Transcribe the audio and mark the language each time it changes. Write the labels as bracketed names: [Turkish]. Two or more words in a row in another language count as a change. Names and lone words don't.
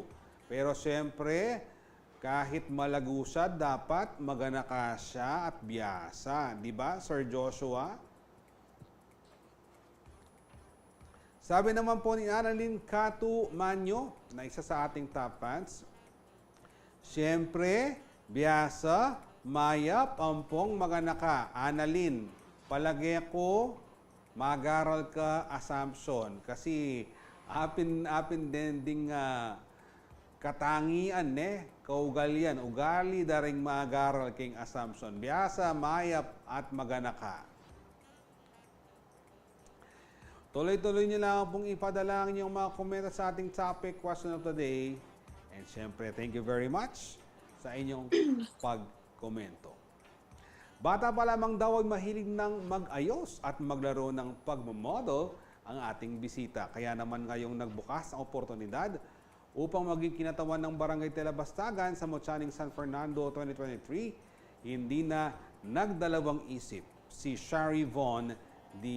[Filipino] Pero siyempre, kahit malago siya, dapat maganaka siya at biyasa. Di ba, Sir Joshua? Sabi naman po ni Annalyn Catu Manyo, na isa sa ating top fans, siyempre, [Pampanga] biyasa, mayap, ampong maganaka. Annalyn, palagi ko, mag-aral ka assumption kasi apin ding katangian kaugalyan ugali daring mag-aral king assumption biyasa mayap at maganaka. [Filipino] Tuloy-tuloy niyo lang pong ipadala ang inyong mga komento sa ating [English] topic question of the day, [Filipino] and syempre [English] thank you very much [Filipino] sa inyong pagkomento. Bata pa lamang daw ay mahilig ng mag-ayos at maglaro ng pagmamodel ang ating bisita. Kaya naman ngayong nagbukas ang oportunidad upang maging kinatawan ng Barangay Telabastagan sa Motyaning San Fernando 2023, hindi na nagdalawang isip si Shari Von D.